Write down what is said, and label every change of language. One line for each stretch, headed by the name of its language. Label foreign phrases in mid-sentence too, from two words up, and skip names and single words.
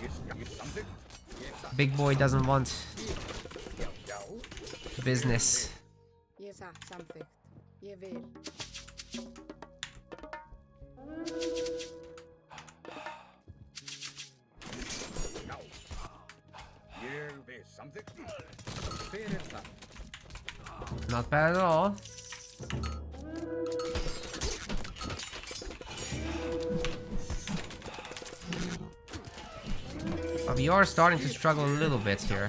English: Big boy doesn't want business.
Icelandic: Ég samþykkt. Ég vil.
English: Not bad at all. But we are starting to struggle a little bit here.